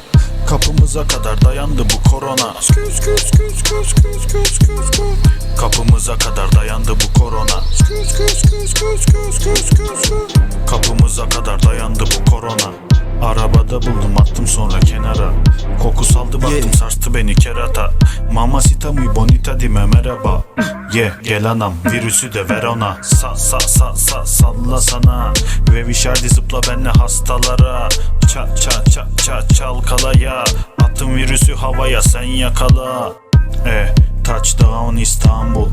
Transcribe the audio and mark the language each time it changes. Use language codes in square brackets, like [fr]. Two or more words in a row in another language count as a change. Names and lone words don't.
[tr] Kapımıza kadar dayandı bu korona. Kapımıza kadar dayandı bu korona. Kapımıza kadar dayandı bu korona. Arabada buldum attım sonra kenara. Koku saldı baktım sarstı beni kerata. [es] Mamacita muy bonita [tr] dime merhaba. Gel anam virüsü de ver ona. Salla sana. Ve vişardi zıpla benle hastalara. Çalkalaya. Attım virüsü havaya sen yakala. Touchdown İstanbul.